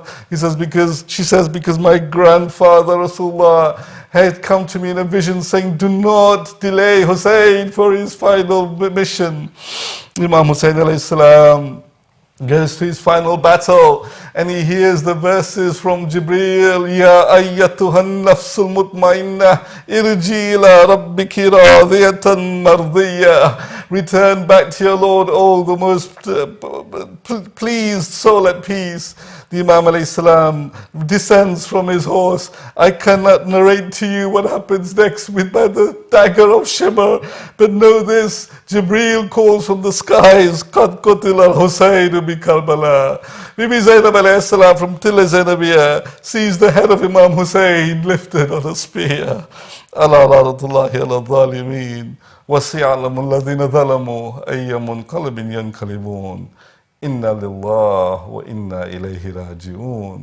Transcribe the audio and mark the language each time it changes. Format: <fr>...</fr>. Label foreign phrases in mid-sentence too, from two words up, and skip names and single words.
<en>She says, "Because my grandfather Rasulullah had come to me in a vision saying, 'Do not delay Hussein for his final mission.'" Imam Hussain</en> <ar>عليه السلام</ar> <en>goes to his final battle and he hears the verses from Jibreel,</en> <ar>"يا أيتها النفس المطمئنة ارجعي إلى ربك راضية مرضية."</ar> <en>Return back to your Lord, oh the most pleased soul at peace. The Imam</en> <ar>عليه السلام</ar> <en>descends from his horse. I cannot narrate to you what happens next with by the dagger of Shimmer, but know this, Jibreel calls from the skies,</en> <ar>"قد قتل الحسين بكربلاء."</ar> <en>Bibi Zaynab</en> <ar>عليه السلام</ar> <en>from Tilla Zainabiyya sees the head of Imam Hussain lifted on a spear.</en> <ar>ألا لعنة الله على الظالمين وسيعلم الذين ظلموا أي منقلب ينقلبون. إنا لله وإنا إليه راجعون.</ar>